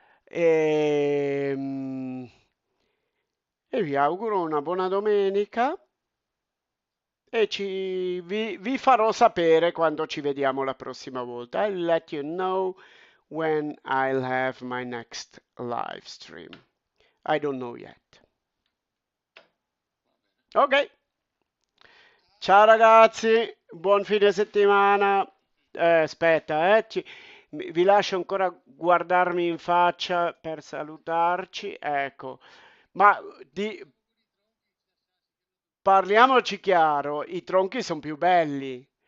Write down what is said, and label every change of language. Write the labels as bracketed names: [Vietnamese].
[Italian] Ehm, E vi auguro una buona domenica e vi farò sapere quando ci vediamo la prossima volta. [English] I'll let you know when I'll have my next live stream. I don't know yet. [Italian] Ok, ciao ragazzi, buon fine settimana. Aspetta, vi lascio ancora guardarmi in faccia per salutarci. Ecco, ma parliamoci chiaro, i tronchi sono più belli.